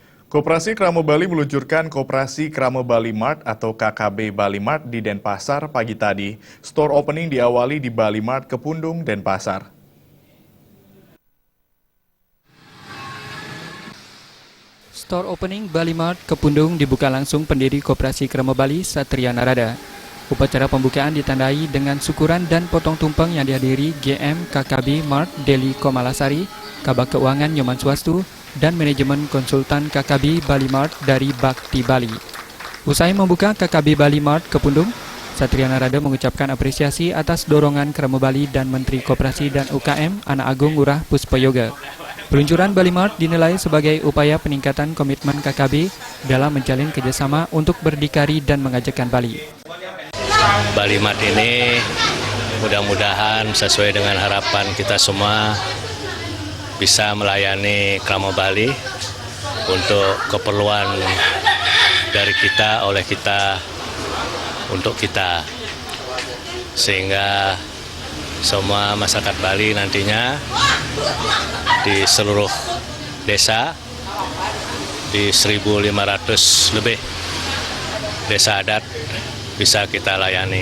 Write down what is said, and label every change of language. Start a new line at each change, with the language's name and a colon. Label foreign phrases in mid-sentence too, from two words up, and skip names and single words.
Indonesian: Koperasi Kramo Bali meluncurkan Koperasi Kramo Bali Mart atau KKB Bali Mart di Denpasar pagi tadi.
English: Store opening
Indonesian: diawali di Bali Mart Kepundung, Denpasar.
English: Store opening
Indonesian: Bali Mart Kepundung dibuka langsung pendiri Koperasi Kramo Bali, Satria Narada. Upacara pembukaan ditandai dengan syukuran dan potong tumpeng yang dihadiri GM KKB Mart Deli Komalasari, Kabak Keuangan Nyoman Swastu, dan manajemen konsultan KKB Bali Mart dari Bakti Bali. Usai membuka KKB Bali Mart Kepundung, Satria Narada mengucapkan apresiasi atas dorongan Kramo Bali dan Menteri Koperasi dan UKM Anak Agung Ngurah Puspayoga. Peluncuran Bali Mart dinilai sebagai upaya peningkatan komitmen KKB dalam menjalin kerjasama untuk berdikari dan mengajakkan Bali. Bali Mart ini mudah-mudahan sesuai dengan harapan kita semua bisa melayani Kramo Bali untuk keperluan dari kita, oleh kita, untuk kita. Sehingga semua masyarakat Bali nantinya di seluruh desa, di 1.500 lebih desa adat bisa kita layani.